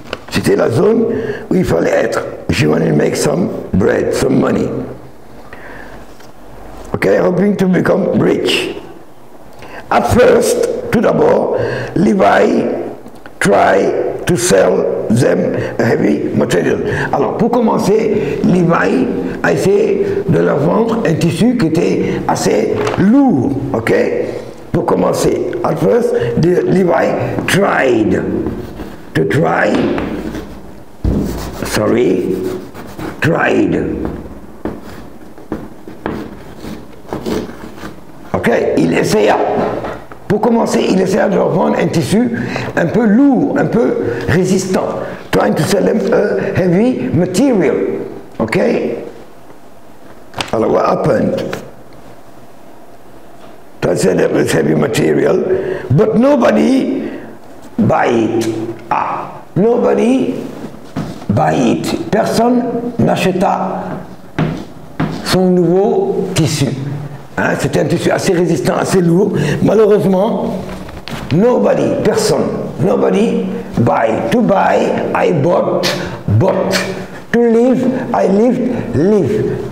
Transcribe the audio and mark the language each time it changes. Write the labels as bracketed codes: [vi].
[fr] C'était la zone où il fallait être. [en] She wanted to make some bread, some money. Okay, hoping to become rich. At first, [fr] tout d'abord, [en] Levi tried to sell them a heavy material. [fr] Alors, pour commencer, Levi a essayé de leur vendre un tissu qui était assez lourd, ok? Pour commencer, [en] at first, Levi tried to try, sorry, tried. [fr] Ok, il essaya. Pour commencer, il essaya de leur vendre un tissu un peu lourd, un peu résistant. [en] Trying to sell them a heavy material. Ok? Alors, what happened? Trying to sell them this heavy material, but nobody buy it. Ah, nobody buy it. [fr] Personne n'acheta son nouveau tissu. Hein, c'était un tissu assez résistant, assez lourd. [en] Malheureusement, nobody, personne, nobody buy. To buy, I bought. To live, I lived.